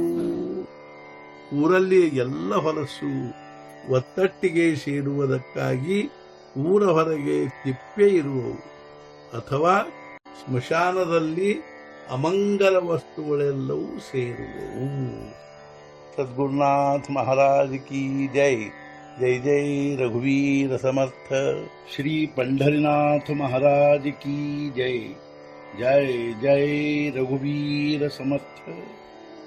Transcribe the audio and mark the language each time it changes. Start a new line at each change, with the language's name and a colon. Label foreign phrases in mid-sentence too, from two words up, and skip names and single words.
Kannada: ಊರಲ್ಲಿ ಎಲ್ಲ ಹೊಲಸು ಒತ್ತಟ್ಟಿಗೆ ಸೇರುವುದಕ್ಕಾಗಿ ಊರ ಹೊರಗೆ ತಿಪ್ಪೆ ಇರುವವು, ಅಥವಾ ಸ್ಮಶಾನದಲ್ಲಿ ಅಮಂಗಲ ವಸ್ತುಗಳೆಲ್ಲವೂ ಸೇರುವವು.
Hindi: सद्गुरुनाथ महाराज की जय.
Marathi: जय जय रघुवीर समर्थ.
Hindi: ಶ್ರೀ पंढरीनाथ महाराज की जय.
Marathi: जय जय रघुवीर समर्थ.